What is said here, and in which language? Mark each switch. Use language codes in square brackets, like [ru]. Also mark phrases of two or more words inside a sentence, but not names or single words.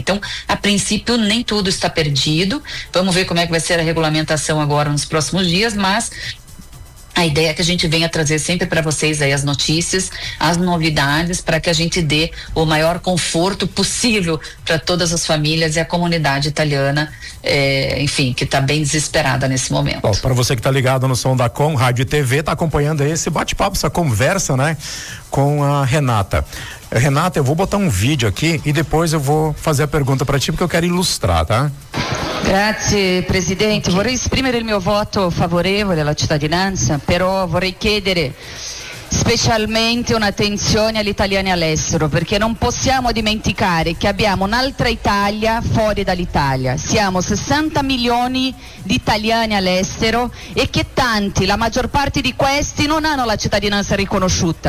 [pt] Então, a princípio, nem tudo está perdido. Vamos ver como é que vai ser a regulamentação agora nos próximos dias, mas A ideia é que a gente venha trazer sempre para vocês aí as notícias, as novidades, para que a gente dê o maior conforto possível para todas as famílias e a comunidade italiana, enfim, que está bem desesperada nesse momento. Para você que está ligado no Som da Com, Rádio e TV, está acompanhando aí esse bate-papo, essa conversa, né, com a Renata. Renata, eu vou botar um vídeo aqui e depois eu vou fazer a pergunta para ti, porque eu quero ilustrar, tá? [it] Grazie Presidente, vorrei esprimere il mio voto favorevole alla cittadinanza, però vorrei chiedere specialmente un'attenzione agli italiani all'estero, perché non possiamo dimenticare che abbiamo un'altra Italia fuori dall'Italia. Siamo 60 milioni di italiani all'estero e che tanti, la maggior parte di questi, non hanno la cittadinanza riconosciuta.